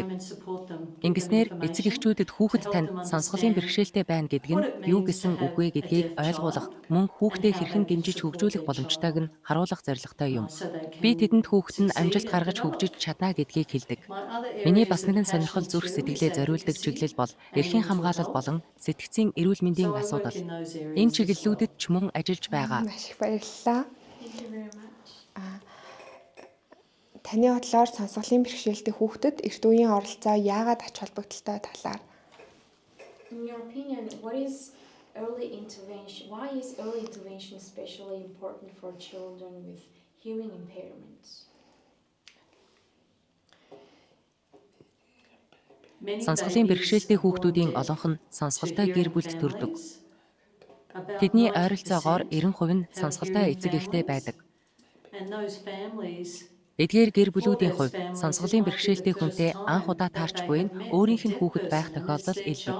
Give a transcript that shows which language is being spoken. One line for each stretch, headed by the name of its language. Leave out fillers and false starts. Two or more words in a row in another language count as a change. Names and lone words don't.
Mongolian: Ингэснээр эцэг эхчүүдэд хүүхэд танд сонсголын бэрхшээлтэй байна гэдэг нь юу гэсэн үг вэ гэдгийг ойлгуулах, мөн хүүхдээ хэрхэн дэмжиж хөгжүүлэх боломжтойг нь харуулах зорилготой юм. Би тэдэнд хүүхэд нь амжилт гаргаж хөгжиж чадна гэдгийг хэлдэг. Миний бас нэгэн сонирхол зүрх сэтгэлээ зориулдаг чиглэл бол эрхийн хамгаалал болон сэтгцийн эрүүл мэндийн асуудал. Энэ чиглэлүүдэд ч мөн ажиллаж байгаа. Маш их баярлалаа.
English: Thank you very much.
Mongolian: Таны бодлоор сонсголын бэрхшээлтэй хүүхдэд эрт үеийн оролцоо яагаад ач холбогдолтой талаар?
English: In your opinion, what is early intervention? Why is early intervention especially important for children with hearing impairments?
Mongolian: Сонсголын бэрхшээлтэй хүүхдүүдийн олонх нь сонсголтой гэр бүлд төрдөг. Тэдний ойролцоогоор 90% нь сонсголтой эцэг эхтэй байдаг. Эдгээр гэр бүлүүдийн хувьд сонсголын бэрхшээлтэй хүнтэй анх удаа таарч буй нь өөрийнх нь хүүхэд байх тохиолдол элбэг.